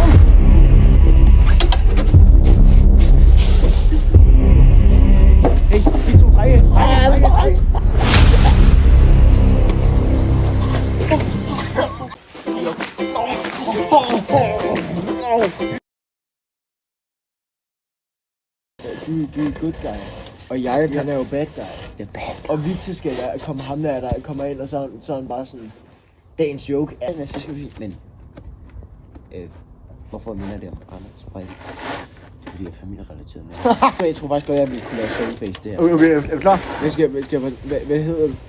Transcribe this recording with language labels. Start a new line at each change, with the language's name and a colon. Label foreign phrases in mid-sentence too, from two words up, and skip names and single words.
Danish: Hey, de to drenge. Du er
English: good guy.
Danish: Og jeg han er jo
English: bad guy. The bad guy.
Danish: Og vi skal komme ham der kommer ind, og så er han bare sådan... Dagens joke. Så skal vi sige, men... hvorfor minder det om Anders Breivik? Det er fordi, jeg er familierelateret med. Jeg tror faktisk godt, jeg ville kunne lave stoneface det her. Okay, er du klar? Hvad hedder du?